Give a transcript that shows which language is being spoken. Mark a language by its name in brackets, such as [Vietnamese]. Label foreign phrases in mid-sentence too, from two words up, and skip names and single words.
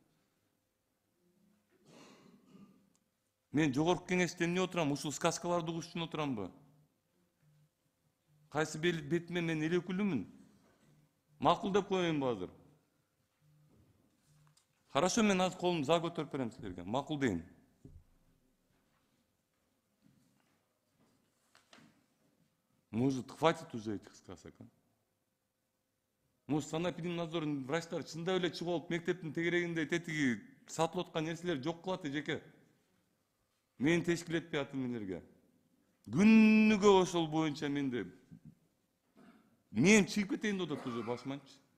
[Kyrgyz] Мен жогорку кеңеште эмне отурам, ушул сказкаларды угуш үчүн отурамбы? Кайсы бетиме мен эл өкүлүмүн? Макул деп коеюнбу азыр? Хорошо, мен азыр колумду за көтөрүп берем силерге. Макул дейин. [Russian] Может, хватит уже этих сказок, а? Может, [Kyrgyz] санэпидемнадзордун врачтары чындап эле чыгып алып мектептин тегерегинде тетиги сатылып аткан нерселер жок кылат эжеке. Мен тешкил этпей атам элерге. Күнүгө ошол боюнча менде мен чыгып кетейин деп атат уже басманчы.